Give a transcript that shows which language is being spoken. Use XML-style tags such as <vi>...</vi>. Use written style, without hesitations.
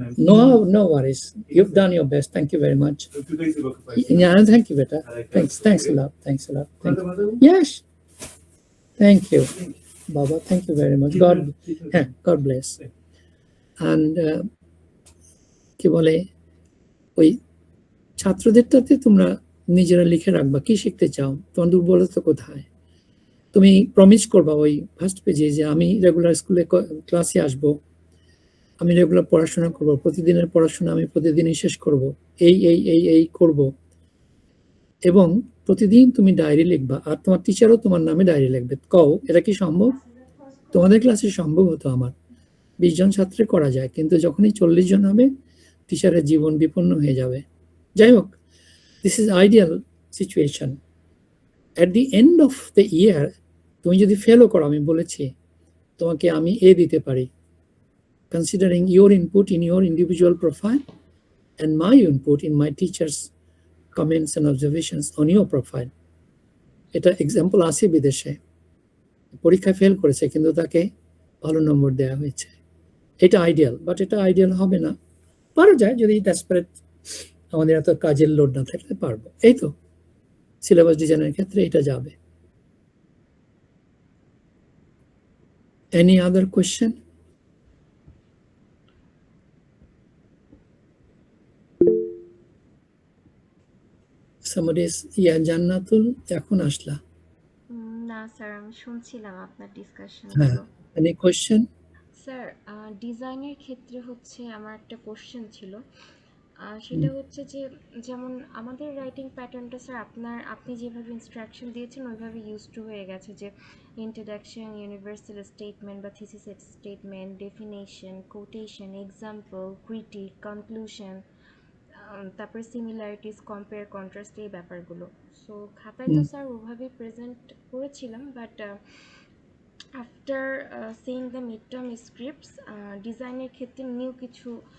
<en>No worries, you've done your best. Thank you very much. Yeah, thank you beta. Thanks a lot. Thank you. Yes, thank you Baba, thank you very much. God bless.</en> <bn>And কি বলে, ওই ছাত্রদেরটাতে তোমরা নিজেরা লিখে রাখবা কি শিখতে চাও, তোমার দুর্বলতা কোথায়। তুমি প্রমিস করবা ওই ফার্স্ট পেজে যে আমি রেগুলার স্কুলে ক্লাসে আসবো, আমি রেগুলার পড়াশোনা করব, প্রতিদিনের পড়াশোনা আমি প্রতিদিনই শেষ করব, এই করব। এবং প্রতিদিন তুমি ডায়েরি লিখবা, আর তোমার টিচারও তোমার নামে ডায়েরি লিখবে। কও এটা কি সম্ভব? তোমাদের ক্লাসে সম্ভব হতো আমার 20 জন ছাত্রে করা যায়, কিন্তু যখনই 40 জন হবে টিচারের জীবন বিপন্ন হয়ে যাবে। যাই হোক,</bn> <en>This is ideal situation. At the end of the year</en> <bn>তুমি যদি ফেলও করো, আমি বলেছি তোমাকে আমি দিতে পারি,</bn> <en>considering your input in your individual profile and my input in my teacher's comments and observations on your profile.</en> <bn>এটা এক্সাম্পল আছে বিদেশে, পরীক্ষায় ফেল করেছে কিন্তু তাকে ভালো নম্বর দেওয়া হয়েছে। এটা আইডিয়াল, বাট এটা আইডিয়াল হবে না। পারা যায় যদি ডেসপারেট, আমাদের এত কাজের লোড না থাকলে পারবো। এই তো সিলেবাস ডিজাইনের ক্ষেত্রে এটা যাবে।</bn> <en>Any other question? Somebody is, yeah, Jannatul</en> <bn>এখন আসলা? না স্যার, আমি শুনছিলাম আপনার ডিসকাশন।</bn> <en>Any question?</en> <bn>স্যার ডিজাইনের ক্ষেত্রে হচ্ছে আমার একটা কোশ্চেন ছিল। সেটা হচ্ছে যে যেমন আমাদের রাইটিং প্যাটার্নটা স্যার আপনি যেভাবে ইনস্ট্রাকশন দিয়েছেন ওইভাবে ইউজ টু হয়ে গেছে, যে ইন্ট্রোডাকশন, ইউনিভার্সাল স্টেটমেন্ট বা thesis statement, definition, quotation, example, critic, conclusion, তারপরে সিমিলারিটিস, কম্পেয়ার, কন্ট্রাস্ট, এই ব্যাপারগুলো। সো খাতায় তো স্যার ওভাবেই প্রেজেন্ট করেছিলাম, but</bn> <en>after seeing the mid term scripts</en> <bn>ডিজাইনের ক্ষেত্রে নিউ কিছু</bn>